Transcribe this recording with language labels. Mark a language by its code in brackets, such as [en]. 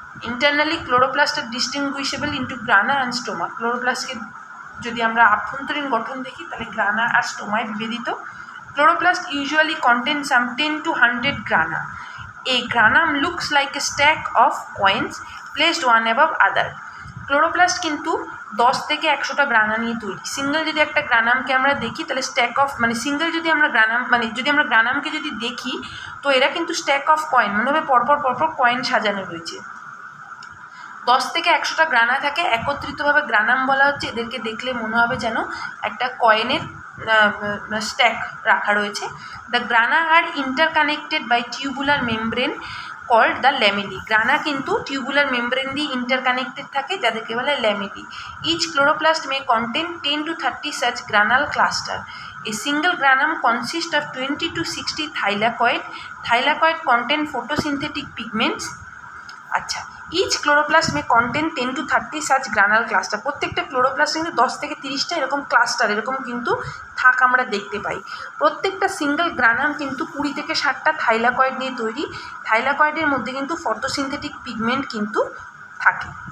[en] Internally chloroplast are distinguishable into grana and stoma. [bn] ক্লোরোপ্লাস্টকে যদি আমরা আভ্যন্তরীণ গঠন দেখি তাহলে গ্রানা আর স্টোমায় বিভেদিত। [en] Chloroplast usually contain some 10 to 100 grana. A granum looks like a stack of coins placed one above other. [bn] Chloroplast কিন্তু 10 থেকে 100টা গ্রানা নিয়ে তৈরি। সিঙ্গেল যদি একটা গ্রানামকে আমরা দেখি তাহলে স্ট্যাক অফ মানে সিঙ্গেল যদি আমরা গ্রানাম মানে যদি আমরা গ্রানামকে যদি দেখি তো এরা কিন্তু স্ট্যাক অফ কয়েন মানে পরপর কয়েন সাজানো রয়েছে। 10 থেকে 100টা গ্রানা থাকে, একত্রিতভাবে গ্রানাম বলা হচ্ছে। এদেরকে দেখলে মনে হবে যেন একটা কয়েনের স্ট্যাক রাখা রয়েছে। [en] The grana are interconnected by tubular membrane called the lamellae. [bn] গ্রানা কিন্তু টিউবুলার মেমব্রেন দিয়ে ইন্টারকানেক্টেড থাকে, যাদেরকে বলে lamellae. [en] Each chloroplast may contain 10 to 30 such granal cluster. A single granum consists of 20 to 60 thylakoid. Thylakoid contain photosynthetic pigments. আচ্ছা, each chloroplast may contain 10 to 30 such granal cluster. [bn] প্রত্যেকটা chloroplast কিন্তু 10 থেকে 30টা এরকম cluster এরকম কিন্তু থাক আমরা দেখতে পাই। প্রত্যেকটা সিঙ্গেল গ্রানাম কিন্তু 20 থেকে 60টা থাইলাকয়েড নিয়ে তৈরি। থাইলাকয়েডের মধ্যে কিন্তু ফটোসিনথেটিক পিগমেন্ট কিন্তু থাকে।